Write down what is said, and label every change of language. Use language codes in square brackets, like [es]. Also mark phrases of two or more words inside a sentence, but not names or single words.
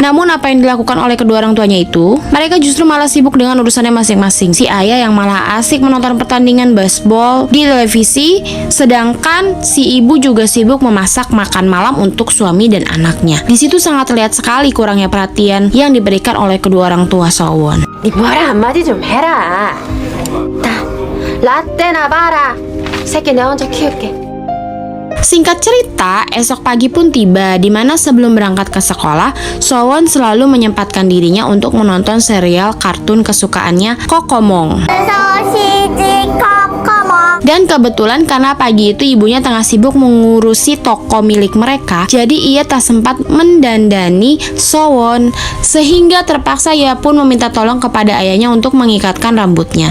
[id] Namun apa yang dilakukan oleh kedua orang tuanya itu, mereka justru malah sibuk dengan urusannya masing-masing. Si ayah yang malah asik menonton pertandingan baseball di televisi, sedangkan si ibu juga sibuk memasak makan malam untuk suami dan anaknya. Di situ sangat terlihat sekali kurangnya perhatian yang diberikan oleh kedua orang tua Sowon. [ko] 니 뭐라 한마디 좀 해라. 라떼나 봐라. 새끼 내 혼자 키울게. [id] Singkat cerita, esok pagi pun tiba, di mana sebelum berangkat ke sekolah, Sowon selalu menyempatkan dirinya untuk menonton serial kartun kesukaannya Kokomong. Dan kebetulan karena pagi itu ibunya tengah sibuk mengurusi toko milik mereka, jadi ia tak sempat mendandani Sowon, sehingga terpaksa ia pun meminta tolong kepada ayahnya untuk mengikatkan rambutnya.